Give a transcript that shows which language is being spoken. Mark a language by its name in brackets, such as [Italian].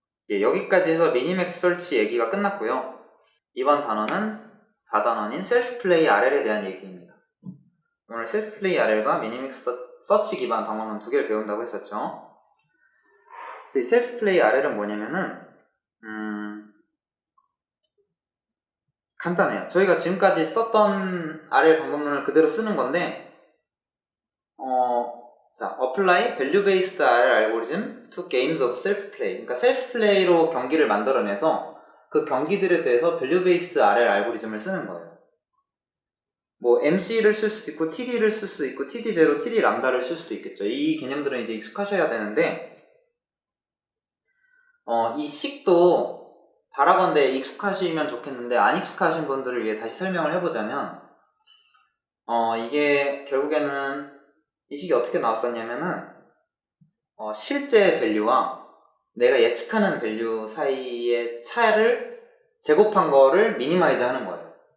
[Korean] 예, 여기까지 해서 미니맥스 설치 얘기가 끝났고요. 이번 단어는 4단원인 셀프 플레이 RL에 대한 얘기입니다. 오늘 셀프 플레이 RL과 미니맥스 서치 기반 방법론 2개를 배운다고 했었죠. 그래서 이 셀프 플레이 RL은 뭐냐면은 간단해요. 저희가 지금까지 썼던 RL 방법론을 그대로 쓰는 건데, 자, [English] apply value-based RL algorithm to games of self-play. [Korean] 그러니까 셀프-플레이로 경기를 만들어내서 그 경기들에 대해서 value-based RL 알고리즘을 쓰는 거예요. 뭐 MC를 쓸 수도 있고 TD를 쓸 수도 있고 TD0, TD 람다를 쓸 수도 있겠죠. 이 개념들은 이제 익숙하셔야 되는데, 이 식도 바라건대 익숙하시면 좋겠는데 안 익숙하신 분들을 위해 다시 설명을 해보자면, 이게 결국에는 이 식이 어떻게 나왔었냐면은 실제 밸류와 내가 예측하는 밸류 사이의 차를 제곱한 거를 미니마이즈 하는 거예요.